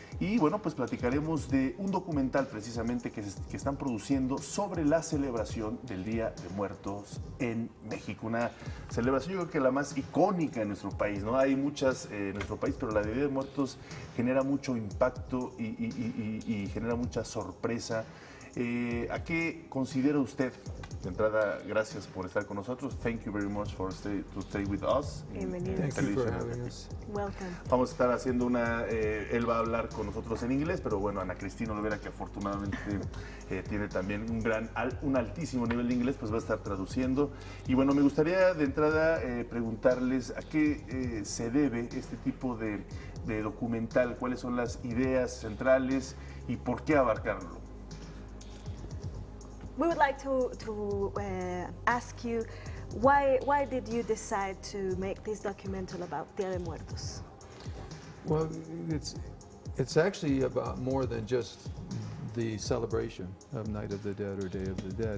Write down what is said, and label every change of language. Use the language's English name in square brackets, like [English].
[Spanish] Y bueno, pues platicaremos de un documental precisamente que están produciendo sobre la celebración del Día de Muertos en México. Una celebración, yo creo que la más icónica en nuestro país, ¿no? Hay muchas en nuestro país, pero la de Día de Muertos genera mucho impacto y genera mucha sorpresa. ¿A qué considera usted? De entrada, gracias por estar con nosotros. [English] Thank you very much for stay with us. [Spanish] Bienvenidos. [English] Thank you for having us. Welcome. [Spanish] Vamos a estar haciendo él va a hablar con nosotros en inglés, pero bueno, Ana Cristina Olvera, que afortunadamente tiene también un altísimo nivel de inglés, pues va a estar traduciendo. Y bueno, me gustaría de entrada preguntarles a qué se debe este tipo de documental, cuáles son las ideas centrales y por qué abarcarlo. [English] We would like to ask you why did you decide to make this documental about Día de Muertos? Well, it's actually about more than just the celebration of Night of the Dead or Day of the Dead.